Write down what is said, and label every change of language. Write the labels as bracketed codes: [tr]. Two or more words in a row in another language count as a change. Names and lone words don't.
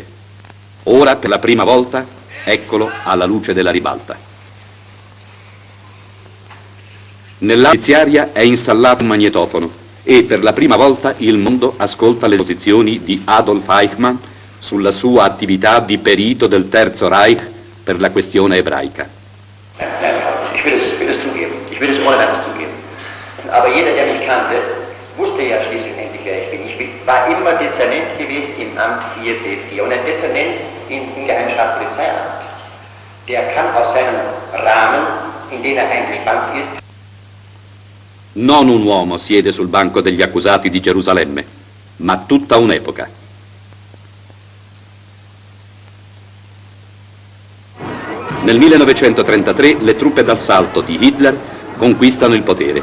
[it] Ora, per la prima volta, eccolo alla luce della ribalta. Nell'aula giudiziaria è installato un magnetofono e per la prima volta il mondo ascolta le posizioni di Adolf Eichmann sulla sua attività di perito del Terzo Reich per la questione ebraica. [de] Ich will es zugeben, ich will es ohne weiteres zugeben. Aber jeder, der mich kannte, wusste ja schließlich endlich, wer ich bin. Ich war immer Dezernent gewesen im Amt 4B4 und ein Dezernent im Geheimstaatspolizeiamt. Der kann aus seinem Rahmen, in den er eingespannt ist. [it] Non un uomo siede sul banco degli accusati di Gerusalemme, ma tutta un'epoca. Nel 1933 le truppe d'assalto di Hitler conquistano il potere.